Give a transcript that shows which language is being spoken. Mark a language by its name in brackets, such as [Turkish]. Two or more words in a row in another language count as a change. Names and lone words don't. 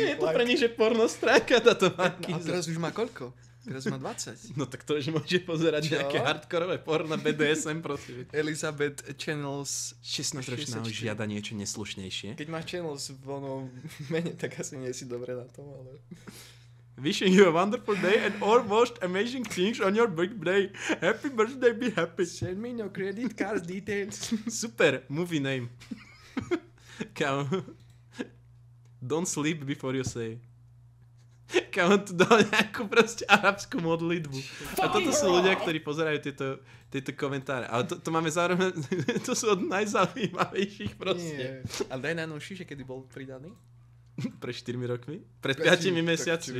[Slovak] Vážne je to pre nich, že porno stránka táto A Markiza. teraz už má koľko? Teraz má 20. No tak to už môže pozerať Čo? nejaké hardkorové porno BDSM, prosím. Elizabeth Channels 16-ročná už žiada niečo neslušnejšie. Keď máš Channels v onom mene, tak asi nie si dobre na tom, ale... [English] Wishing you a wonderful day and all most amazing things on your birthday. Happy birthday, be happy. Send me no credit card details. Super, movie name. Kámo. Don't sleep before you say. [Slovak] Kámo, tu dal nejakú proste arabskú modlitbu. A toto sú ľudia, ktorí pozerajú tieto komentáre. Ale to máme zároveň, to sú od najzaujímavejších proste. Nie. A daj najnovší, že kedy bol pridaný? Pre 4 rokmi? Pred 5 mesiacmi.